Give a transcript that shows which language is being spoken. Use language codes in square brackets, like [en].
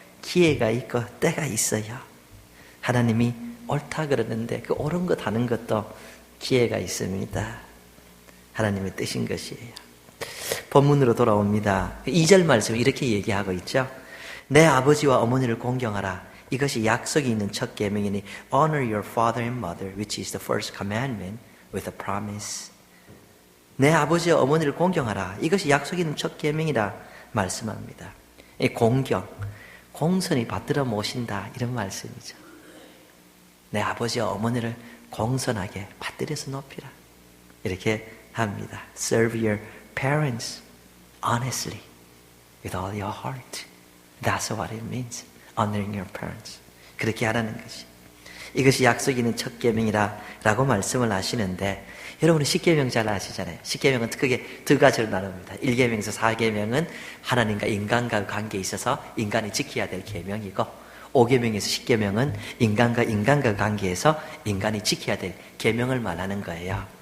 [ko] 기회가 있고 때가 있어요. 하나님이 옳다 그러는데 그 옳은 것 하는 것도 기회가 있습니다. 하나님의 뜻인 것이에요. 본문으로 돌아옵니다. 2절 말씀 이렇게 얘기하고 있죠. 내 아버지와 어머니를 공경하라. 이것이 약속이 있는 첫 계명이니 [en] honor your father and mother, which is the first commandment with a promise. [ko] 내 아버지와 어머니를 공경하라. 이것이 약속이 있는 첫 계명이라 말씀합니다. 이 공경, 공손히 받들어 모신다 이런 말씀이죠. 내 아버지와 어머니를 공손하게 받들여서 높이라 이렇게 합니다. [en] Serve your parents honestly with all your heart. That's what it means. Honoring your parents. [ko] 그렇게 하라는 것이. 이것이 약속이 있는 첫 계명이라 라고 말씀을 하시는데 여러분은 십계명 잘 아시잖아요. 십계명은 크게 두 가지로 나눕니다. 1계명에서 4계명은 하나님과 인간과 관계에 있어서 인간이 지켜야 될 계명이고 5계명에서 10계명은 인간과 관계에서 인간이 지켜야 될 계명을 말하는 거예요.